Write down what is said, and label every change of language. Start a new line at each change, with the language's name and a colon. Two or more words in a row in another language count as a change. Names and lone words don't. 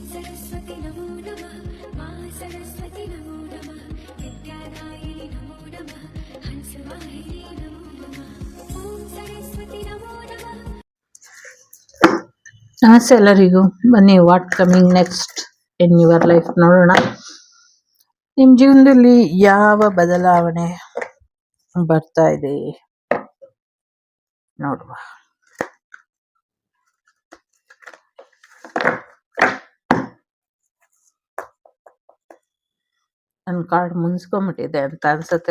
Sanskrit: सरस्वती नमो नमः मा सरस्वती नमो नमः विद्यादायिनी नमो नमः हंसवाहिनी नमो नमः ॐ सरस्वती नमो नमः.
Kannada: ನಮಸ್ತೆ ಎಲ್ಲರಿಗೂ. ಬನ್ನಿ
English: what coming next in your life
Kannada: ನೋಡೋಣ. ನಿಮ್ಮ ಜೀವನದಲ್ಲಿ ಯಾವ ಬದಲಾವಣೆ ಬರ್ತಾ ಇದೆ ನೋಡುವ. ನನ್ನ ಕಾರ್ಡ್ ಮುನ್ಸ್ಕೊಂಬಿಟ್ಟಿದೆ ಅಂತ ಅನ್ಸುತ್ತೆ.